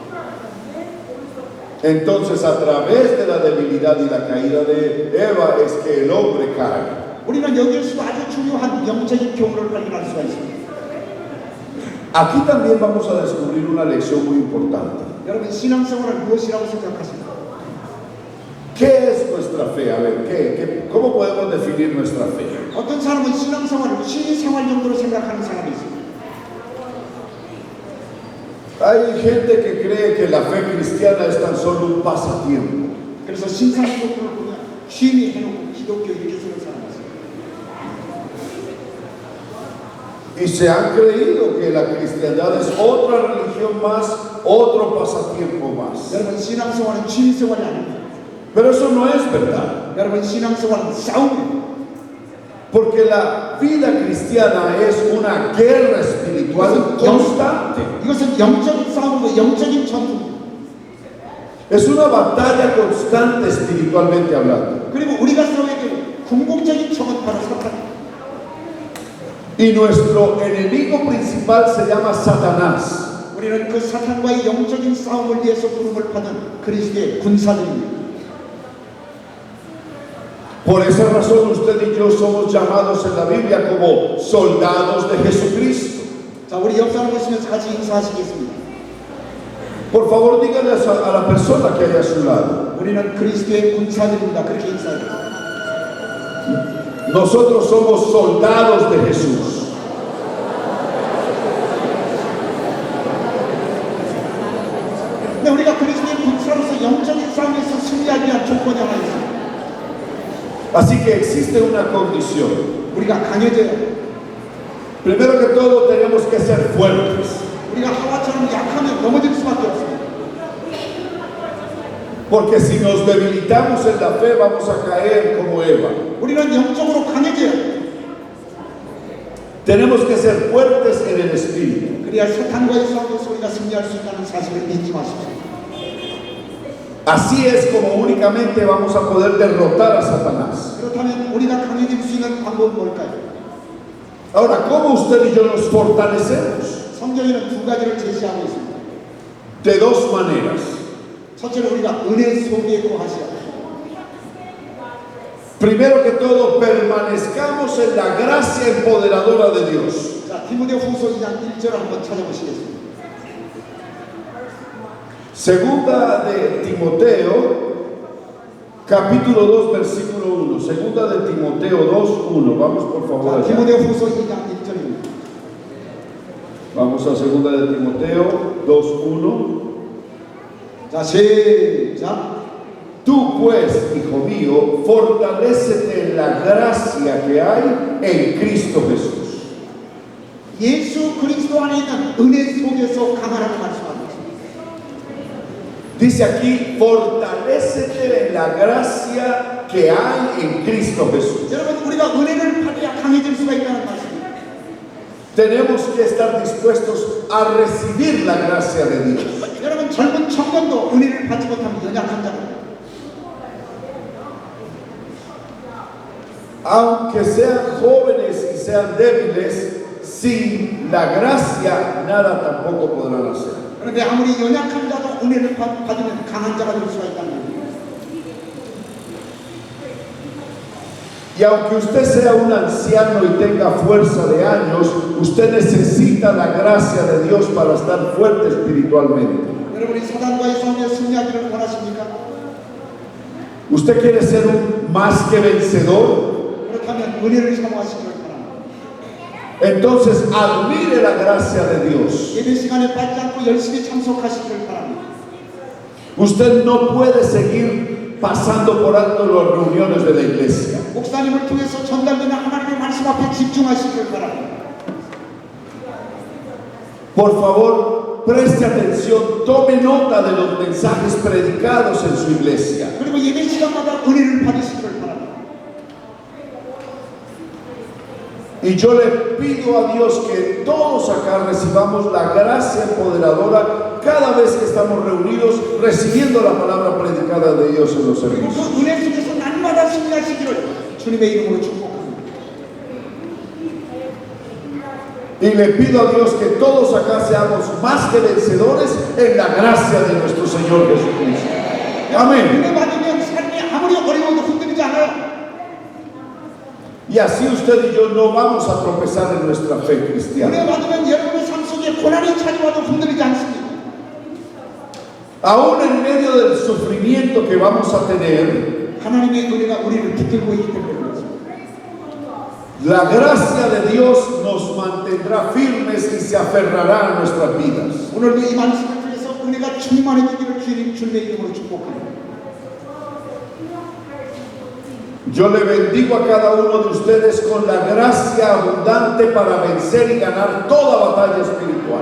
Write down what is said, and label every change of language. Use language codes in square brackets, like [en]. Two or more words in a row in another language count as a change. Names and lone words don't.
[es] entonces a través de la debilidad y la caída de Eva es que el hombre cae. [ko] 우리는 여기에서도 아주 중요한 영적인 교훈을 발견할 수가 있습니다. [es] Aquí también vamos a descubrir una lección muy importante. [ko] 여러분 신앙생활은 무엇이라고 생각하십니까? [es] ¿Qué es nuestra fe? A ver, ¿cómo podemos definir nuestra fe? [ko] 어떤 사람은 신앙생활을 취미생활 정도로 생각하는 사람이 있습니다. [es] Hay gente que cree que la fe cristiana es tan solo un pasatiempo. [ko] 그래서 신앙생활을 보면 취미 해놓고 기독교 이렇게 쓰는 사람이 있습니다. [es] Y se han creído que la cristiandad es otra religión más, otro pasatiempo más. [ko] 여러분 신앙생활은 취미생활이 아닙니다. [es] Pero eso no es verdad. [ko] 여러분 신앙생활은 싸움입니다. [es] Porque la vida cristiana es una guerra espiritual constante. [ko] 이것은 영적인 싸움이고 영적인 전투입니다. [es] Es una batalla constante espiritualmente hablando. [ko] 그리고 우리가 싸워야 될 궁극적인 적은 바로 사탄입니다. [es] Y nuestro enemigo principal se llama Satanás. [ko] 우리는 그 사탄과의 영적인 싸움을 위해서 부름을 받은 그리스도의 군사들입니다. [es] Por esa razón usted y yo somos llamados en la Biblia como soldados de Jesucristo. [ko] 자, 우리 옆사람 보시면서 같이 인사하시겠습니다. [es] Por favor, díganle a la persona que hay a su lado. [ko] 우리는 그리스도의 군사들입니다. 그렇게 인사해요. [es] Nosotros somos soldados de Jesús. [ko] 근데 우리가 그리스도의 군사로서 영적인 싸움에서 승리하기 위한 조건이 하나 있습니다. [es] Así que existe una condición. [ko] 우리가 강해져야 돼요. [es] Primero que todo tenemos que ser fuertes. [ko] 우리가 하와처럼 약하면 넘어질 수밖에 없습니다. [es] Porque si nos debilitamos en la fe vamos a caer como Eva. [ko] 우리는 영적으로 강해져야 돼요. [es] Tenemos que ser fuertes en el espíritu. [ko] 그래야 사탄과의 싸움에서 우리가 승리할 수 있다는 사실을 잊지 마십시오. [es] Así es como únicamente vamos a poder derrotar a Satanás. [ko] 그렇다면 우리가 강해질 수 있는 방법은 뭘까요? [es] Ahora, ¿cómo usted y yo nos fortalecemos? [ko] 성경에는 두 가지를 제시하고 있습니다. [es] De dos maneras. [ko] 첫째로 우리가 은혜 속에 거하시라. [es] Primero que todo, permanezcamos en la gracia empoderadora de Dios. [ko] 자, 디모데후서 2장 1절 한번 찾아보시겠습니다. [es] Segunda de Timoteo, capítulo 2, versículo 1. Segunda de Timoteo 2, 1. Vamos por favor [ko] 자, [es] allá. [ko] 디모데후서 2장 1절입니다. [es] Vamos a segunda de Timoteo 2, 1. [ko] 자, 시작. [es] Tú pues, hijo mío, fortalécete en la gracia que hay en Cristo Jesús. [ko] 예수 그리스도 안에 있는 은혜 속에서 강하라고 말씀합니다. [es] Dice aquí, fortalécete en la gracia que hay en Cristo Jesús. [ko] 여러분, 우리가 은혜를 받아야 강해질 수가 있다는 말씀입니다. [es] Tenemos que estar dispuestos a recibir la gracia de Dios. [ko] 여러분, 젊은 청년도 은혜를 받지 못하면 연약한 자입니다. [es] Aunque sean jóvenes y sean débiles, sin la gracia nada tampoco podrán hacer. [ko] 그런데 아무리 연약한 자도 은혜를 받으면 강한 자가 될 수가 있다는 겁니다. [es] Y aunque usted sea un anciano y tenga fuerza de años, usted necesita la gracia de Dios para estar fuerte espiritualmente. [ko] 여러분이 사단과의 싸움에 승리하기를 원하십니까? [es] ¿Usted quiere ser un más que vencedor? [ko] 그렇다면 은혜를 사모하시기를 바랍니다. [es] Entonces admire la gracia de Dios. [ko] 예배 시간에 빠지지 않고 열심히 참석하시기를 바랍니다. [es] Usted no puede seguir pasando por alto las reuniones de la iglesia. [ko] 목사님을 통해서 전달되는 하나님의 말씀 앞에 집중하시길 바랍니다. [es] Por favor, preste atención, tome nota de los mensajes predicados en su iglesia. [ko] 그리고 예배 시간마다 은혜를 받으시길 바랍니다. [es] Y yo le pido a Dios que todos acá recibamos la gracia empoderadora cada vez que estamos reunidos recibiendo la palabra predicada de Dios en los [ko] 그리고 [es] servicios. [ko] 그 은혜 속에서 날마다 승리하시기를 주님의 이름으로 축복합니다. [es] Y le pido a Dios que todos acá seamos más que vencedores en la gracia de nuestro Señor Jesucristo. Amén. [ko] 은혜 받으면 삶이 아무리 어려워도 흔들리지 않아요. [es] Y así usted y yo no vamos a tropezar en nuestra fe [ko] 은혜 [es] cristiana. [ko] 받으면 여러분의 삶 속에 고난이 찾아와도 흔들리지 않습니다. [es] Aún en medio del sufrimiento que vamos a tener, [ko] 하나님의 은혜가 우리를 붙들고 있기 때문에 그렇습니다. [es] la gracia de Dios nos mantendrá firmes y se aferrará a nuestras vidas. [ko] 오늘도 이 말씀을 통해서 은혜가 충만해지기를 주님의 이름으로 축복합니다. [es] Yo le bendigo a cada uno de ustedes con la gracia abundante para vencer y ganar toda batalla espiritual.